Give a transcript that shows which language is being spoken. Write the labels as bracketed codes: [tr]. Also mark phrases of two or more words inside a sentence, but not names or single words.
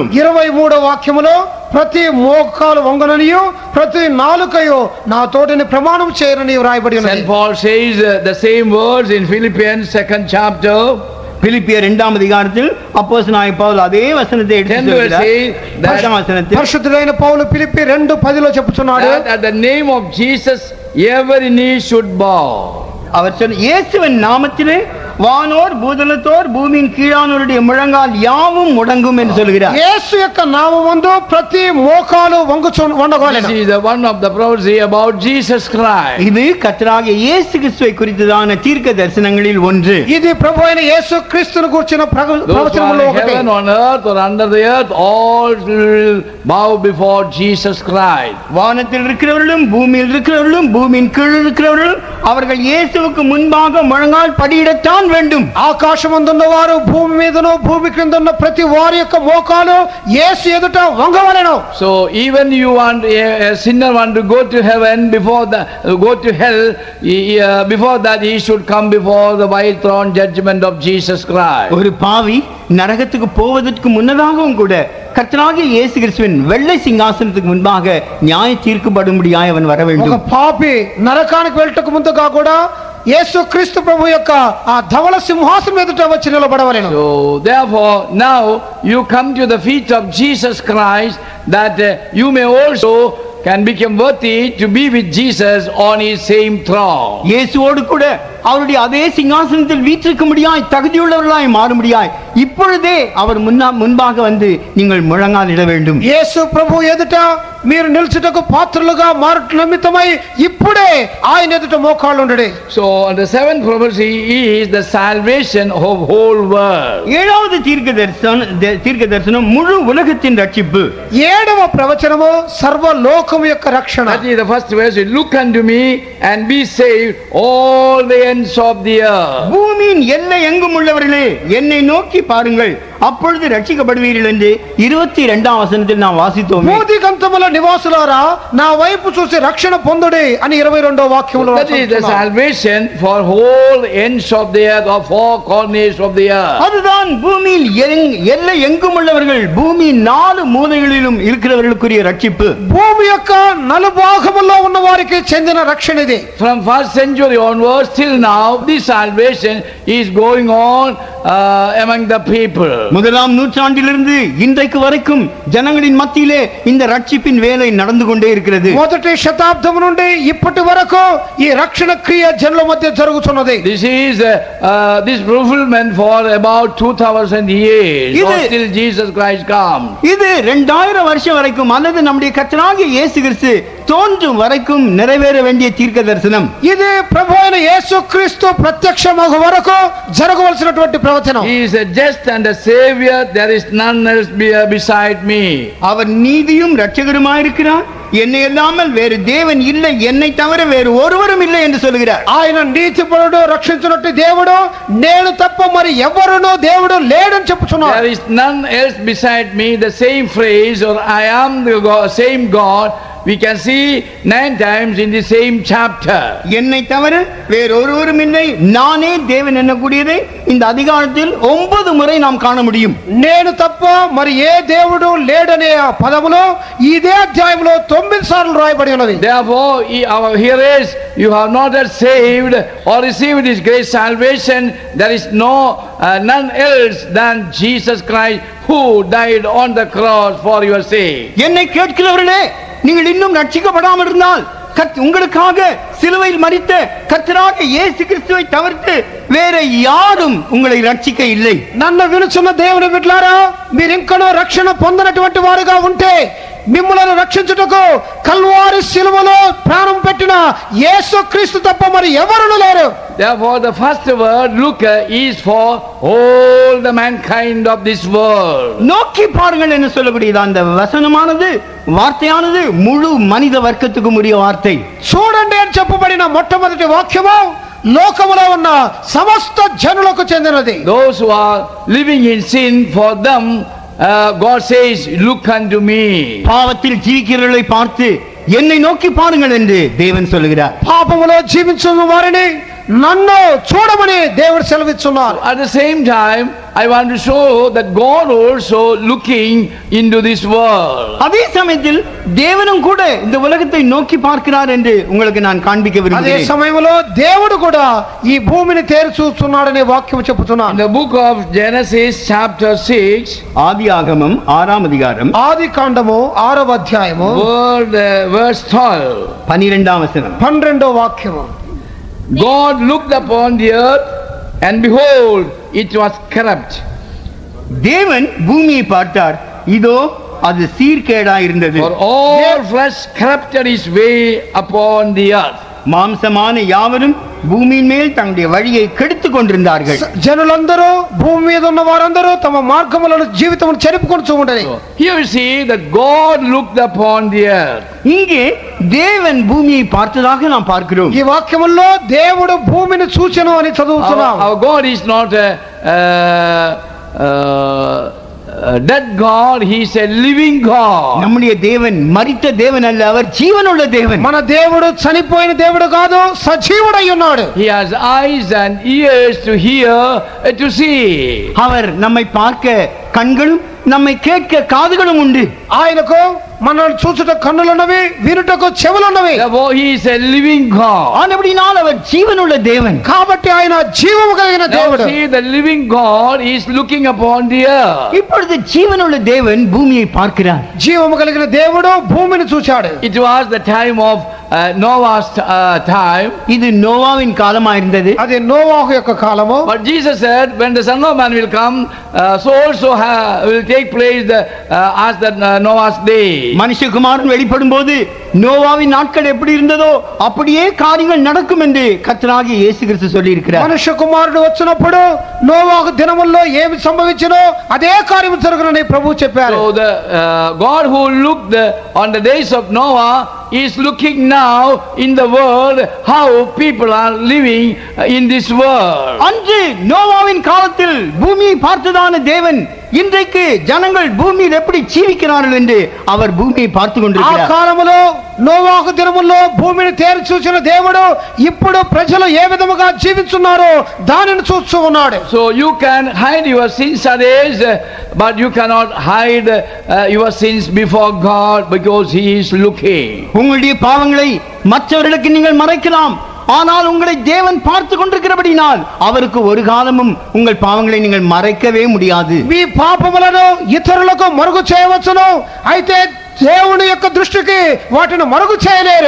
[te] 23వ వాక్యములో ప్రతి మోకాలు వంగననియు ప్రతి నాలుకయు నా తోటిని ప్రమాణం చేయనని వ్రాయబడి ఉన్నది. [en] St. Paul says the same words in Philippians 2nd chapter. [ta] பிலிப்பியர் 2ஆம் அதிகாரத்தில் அப்போஸ்தலனாகிய பவுல் அதே வசனத்தை எடுத்து சொல்கிறார். [te] పరిశుద్ధుడైన పౌలు ఫిలిప్పీ 2:10లో చెప్పుచున్నాడు, [en] at the name of Jesus every knee should bow. [ta] அவர் சொன்ன இயேசுவின் நாமத்திலே வானோர் பூதலத்தோர் பூமியின் கீழானோருடைய முழங்கால் யாவும் முடங்கும் என்று சொல்கிறார். [te] యేసు యొక్క నామమందు ప్రతి మోకాలు వంగవలెను. [en] This is the one of the prophecy about Jesus Christ. [ta] இது கர்த்தராகிய இயேசு கிறிஸ்துவை குறித்ததான தீர்க்க தரிசனங்களில் ஒன்று. [te] ఇది ప్రభువైన యేసు క్రీస్తును గురించిన ప్రవచనములో ఒకటి. [en] Heaven on earth or under the earth all will bow before Jesus Christ. [ta] வானத்தில் இருக்கிறவர்களும் பூமியில் இருக்கிறவர்களும் பூமியின் கீழ் இருக்கிறவர்களும் அவர்கள் இயேசுவுக்கு முன்பாக முழங்கால் படியிடத்தான் வேண்டும். [te] ఆకాశమందున్న వారు భూమి మీదను భూమి క్రింద ఉన్న ప్రతి వారి యొక్క మోకాలు యేసు ఎదుట వంగవలెను. [en] So even you want a sinner want to go to heaven before go to hell, before that he should come before the white throne judgment of Jesus Christ. [ta] ஒரு பாவி நரகத்துக்கு போவதற்கு முன்னதாகவும் கூட கர்த்தராகிய இயேசு கிறிஸ்துவின் வெள்ளை சிங்காசனத்துக்கு முன்பாக நியாய தீர்க்கப்படும்படியாய் அவன் வர வேண்டும். [te] ఒక పాపి నరకానికి వెళ్ళటకు ముందుగా కూడా యేసు క్రీస్తు ప్రభు యొక్క ఆ ధవళ సింహాసనం ఎదుట వచ్చి నిలబడవలెను. [en] So therefore now you come to the feet of Jesus Christ that you may also can become worthy to be with Jesus on his same throne. [ta] இயேசுவோடு கூட அவருடைய அதே சிங்காசனத்தில் வீற்றிருக்கும்படியாய் தகுதியுள்ளவர்களாய் மாறும்படியாய் இப்பொழுதே அவர் முன்பாக வந்து நீங்கள் முழங்கால் இட வேண்டும். [te] యేసు ప్రభు ఎదుట మీరు నిల్చుటకు పాత్రలుగా మారుట నిమిత్తమై ఇప్పుడే ఆయన ఎదుట మోకాళ్ళు ఉండండి. [en] So the seventh prophecy is the salvation of whole world. [ta] ஏழாவது தீர்க்க தரிசனம் முழு உலகத்தின் ரட்சிப்பு. [te] ఏడవ ప్రవచనము సర్వ లోకము యొక్క రక్షణ. [en] That is the first verse. Look unto me and be saved all the ends of the earth. [ta] பூமியின் எல்லை எங்கும் உள்ளவர்களே என்னை நோக்கி பாருங்கள் அப்பொழுது ரட்சிக்கப்படுவீர்கள் என்று 22ஆம் வசனத்தில் நாம் வாசித்தோம். [te] భూదిగంతముల నివాసులారా నా వైపు చూసి రక్షణ పొందుడి అని 22వ వాక్యంలో [en] That is the salvation for whole ends of the earth, or four corners of the earth. [ta] அதுதான் பூமியில் எல்லை எங்கும் உள்ளவர்கள் பூமியின் 4 மூலைகளிலும் இருக்கிறவர்களுக்குரிய ரட்சிப்பு. [te] భూమి యొక్క నలుభాగములో ఉన్న వారికి చెందిన రక్షణ ఇది. [en] From first century onwards till now this salvation is going on among the people. [ta] முதலாம் நூற்றாண்டிலிருந்து இன்றைக்கு வரைக்கும் ஜனங்களின் மத்தியிலே இந்த ரட்சிப்பின் வேலை நடந்து கொண்டே இருக்கிறது. [te] మొదటి శతాబ్దం నుండి ఇప్పటి వరకు ఈ రక్షణ క్రియ జనుల మధ్య జరుగుతున్నది. [en] This is this fulfillment for about 2000 years until Jesus Christ comes. [ta] இது 2000 வருஷம் வரைக்கும் அல்லது நம்முடைய கர்த்தராகிய இயேசு கிறிஸ்து தோன்றும் வரைக்கும் நிறைவேற வேண்டிய தீர்க்க தரிசனம். [te] ఇది ప్రభు అయిన యేసుక్రీస్తు ప్రత్యక్షమగు వరకు జరగవలసినటువంటి ప్రవచనం. [en] He is a just and a savior, there is none else beside me. [ta] அவர் நீதியும் இரட்சகருமாயிருக்கிறார், என்னை அல்லாமல் வேறு தேவன் இல்லை, என்னை தவிர வேறு ஒருவரும் இல்லை என்று சொல்கிறார். [te] ఆయన నీతిపరుడు, రక్షించునట్టు దేవుడు, నేను తప్ప మరి ఎవరునూ దేవుడు లేడని చెప్పుచున్నాడు. [en] There is none else beside me. The same phrase, or I am the same God, we can see 9 times in the same chapter. [ta] என்னை தவிர வேறு ஒருவரும் இல்லை, நானே தேவன் என்னக்கூடியதை இந்த அதிகாரத்தில் 9 முறை நாம் காண முடியும். [te] నేను తప్ప మరి ఏ దేవుడు లేడనే ఆ పదములో ఇదే అధ్యాయంలో 9 సార్లు రాయబడి ఉన్నది. [en] Therefore, here is, you have not yet saved or received His great salvation. There is none else than Jesus Christ who died on the cross for your sake. [ta] என்னை கேட்கிறவர்களே, நீங்கள் இன்னும் ரட்சிக்கப்படாமல் இருந்தால் உங்களுக்காக சிலுவையில் மரித்த கர்த்தராகிய இயேசு கிறிஸ்துவை தவிர்த்து வேற யாரும் உங்களை ரட்சிக்க இல்லை. [te] నన్ను వినుచున్న దేవుని బిడ్డలారా, మీరు ఇంకనూ రక్షణ పొందనటువంటి వారుగా ఉంటే మిమ్మల్ని రక్షించుటకు కల్వారి శిలువలో ప్రాణం పెట్టిన యేసుక్రీస్తు తప్ప మరి ఎవరునూ లేరు. [en] Therefore, the first word, look, is for all the mankind of this world. [ta] நோக்கி பாருங்கள் என்று சொல்லக்கூடியது அந்த வசனமானது, வார்த்தையானது முழு மனித வர்க்கத்துக்கு உரிய வார்த்தை. [te] చూడండి అని చెప్పబడిన మొట్టమొదటి వాక్యము లోకములో ఉన్న సమస్త జనులకు చెందినది. [en] Those who are living in sin, for them God says, look unto me. [ta] பாவத்தில் ஜீவிக்கிறவர்களை பார்த்து என்னை நோக்கி பாருங்கள் என்று தேவன் சொல்கிறார். [te] పాపములో జీవించున్న వారిని నన్ను చూడమని దేవుడు సెలవిస్తున్నారు. [en] At the same time, I want to show that God also looking into this world. [ta] அதே சமயத்தில் தேவனும் கூட இந்த உலகத்தை நோக்கி பார்க்கிறார் என்று உங்களுக்கு நான் காண்பிக்க [te] అదే [ta] விரும்புகிறேன். [te] సమయంలో దేవుడు కూడా ఈ భూమిని తేరి చూస్తున్నాడనే వాక్యం చెప్పుతున్నాడు. [en] In the book of Genesis chapter 6, [ta] ஆதியாகமம் 6ஆம் அதிகாரம் [te] ఆది కాండము 6వ అధ్యాయము [en] verse 12. [ta] 12ஆம் வசனம். [te] 12వ వాక్యము. [en] God looked upon the earth, and behold, it was corrupt. [ta] தேவன் பூமியை பார்த்தார், இதோ அது சீர்கேடாய் இருந்தது. [en] For all flesh corrupted his way upon the earth. [ta] மாம்சமான யாவரும் பூமியின் மேல் தங்களுடைய வழியை கெடுத்துக் கொண்டிருந்தார்கள். [te] జనులందరూ భూమి మీద ఉన్న వారందరూ తమ మార్గములను జీవితమును చెరుపుకొనుచూ ఉండేది. [en] Here we see that God looked upon the earth. [ta] இங்கே தேவன் பூமியை பார்த்ததாக நாம் பார்க்கிறோம். [te] ఈ వాక్యములో దేవుడు భూమిని చూచెను అని చదువుతున్నాం. [en] Our God is not a dead God, he is a living God. [ta] நம்முடைய தேவன் மரித்த தேவன் அல்ல, அவர் ஜீவனுள்ள தேவன். [te] మన దేవుడు చనిపోయిన దేవుడు కాదు, సజీవుడై ఉన్నాడు. [en] He has eyes and ears to hear, to see. [ta] அவர் நம்மை பார்க்க கண்களும் நம்மை கேட்க காதுகளும் உண்டு. [te] ఆయనకు మనల్ని చూచుట కన్నులున్నవి, వినుటకు చెవులున్నవి. [en] Therefore he is a living God. [ta] ஆனபடியால் அவர் ஜீவனுள்ள தேவன். [te] కాబట్టి ఆయన జీవము కలిగిన [en] Now [te] దేవుడు. [en] see, the living God is looking upon the earth. [ta] இப்பொழுது ஜீவனுள்ள தேவன் பூமியை பார்க்கிறார். [te] జీవము కలిగిన దేవుడు భూమిని చూచాడు. [en] It was the time of Noah's time. [ta] இது நோவாவின் காலமா இருந்தது. [te] అది నోవాహు యొక్క కాలము. [en] But Jesus said, when the Son of Man will come, so also will take place as the Noah's day. [ta] மனுஷகுமாரன் வெளிப்படும் போது நோவாவின் நாட்கள் எப்படி இருந்ததோ அப்படியே காரியங்கள் நடக்கும் என்று கர்த்தராகிய இயேசு கிறிஸ்து சொல்லி இருக்கிறார். [te] మనుష్య కుమారుడు వచ్చినప్పుడు నోవాహు దినముల్లో ఏమి సంభవించినో అదే కార్యము జరుగునని ప్రభువు చెప్పారు. [en] So the God who looked on the days of Noah is looking now in the world how people are living in this world. [ta] அன்று நோவாவின் காலத்தில் பூமியை பார்த்ததான தேவன் இன்றைக்கு ஜனங்கள் பூமியில் எப்படி ஜீவிக்கிறார்கள் என்று அவர் பூமியை பார்த்து [te] ఆ [ta] கொண்டிருக்கிறார். [te] కాలములో నోవాహు దినముల్లో భూమిని తేరి చూసిన దేవుడు ఇప్పుడు ప్రజలు ఏ విధముగా జీవిస్తున్నారో దానిని చూస్తూ ఉన్నాడు. [en] So you can hide your sins others, but you cannot hide your sins before God, because he is looking. [ta] உங்களுடைய பாவங்களை மற்றவர்களுக்கு நீங்கள் மறைக்கலாம், ஆனால் உங்களை தேவன் பார்த்து கொண்டிருக்கிறபடினால் அவருக்கு ஒரு காலமும் உங்கள் பாவங்களை நீங்கள் மறைக்கவே முடியாது. [te] మీ పాపములను ఇతరులకు మరుగు చేయవచ్చును, అయితే దేవుని యొక్క దృష్టికి వాటిని మరుగు చేయలేరు.